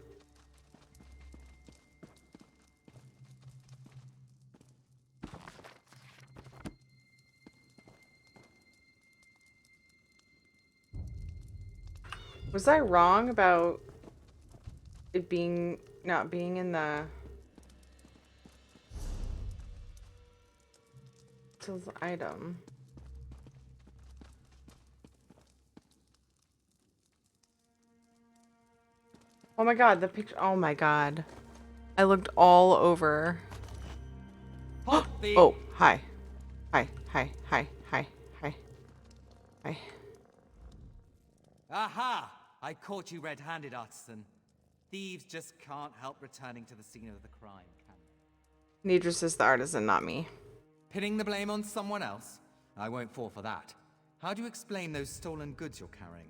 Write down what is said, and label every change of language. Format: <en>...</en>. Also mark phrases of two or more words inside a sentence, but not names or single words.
<en>Was I wrong about it being not being in the item? Oh my god, the picture. Oh my god. I looked all over. Oh, hi. Hi, hi, hi, hi, hi, hi. Aha! I caught you red-handed, artisan. Thieves just can't help returning to the scene of the crime, can they? Nidris is the artisan, not me. Pinning the blame on someone else? I won't fall for that. How do you explain those stolen goods you're carrying?</en>